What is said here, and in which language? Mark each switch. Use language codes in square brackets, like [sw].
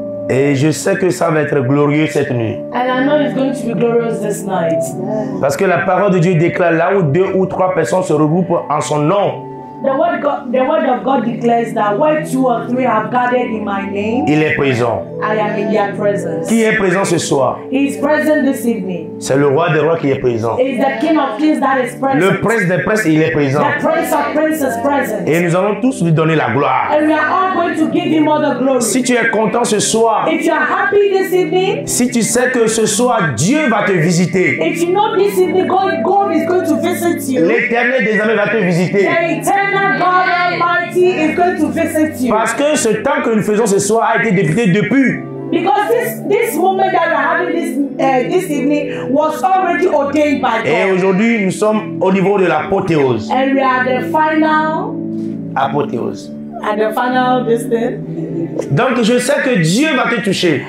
[fr] Et je sais que ça va être glorieux cette nuit. [en] And I know it's going to be glorious this night. [fr] Parce que la parole de Dieu déclare là où 2 ou 3 personnes se regroupent en son nom. [en] The word of God declares that where 2 or 3 have gathered in my name, [fr] il est présent. [en] I am in their presence. [fr] Qui est présent ce soir? [en] He is present this evening. [fr] C'est le roi des rois qui est présent. [en] It is the King of Kings that is present. [fr] Le prince des princes, il est présent. [en] The Prince of Princes is present. [fr] Et nous allons tous lui donner la gloire. [en] And we are all going to give him all the glory. [fr] Si tu es content ce soir, [en] if you are happy this evening, [fr] si tu sais que ce soir Dieu va te visiter, [en] if you know this evening God is going to visit you, [fr] l'Éternel désormais va te visiter. [en] The eternal God Almighty is going to visit you. [fr] Parce que ce temps que nous faisons ce soir a été débuté depuis [en] Because this moment that we are having this evening was already ordained by God. [fr] Et aujourd'hui, nous sommes au niveau de l'apothéose. [en] And we are the final. [fr] Apothéose. [en] At the final distance. [fr] Donc je sais que Dieu va te toucher.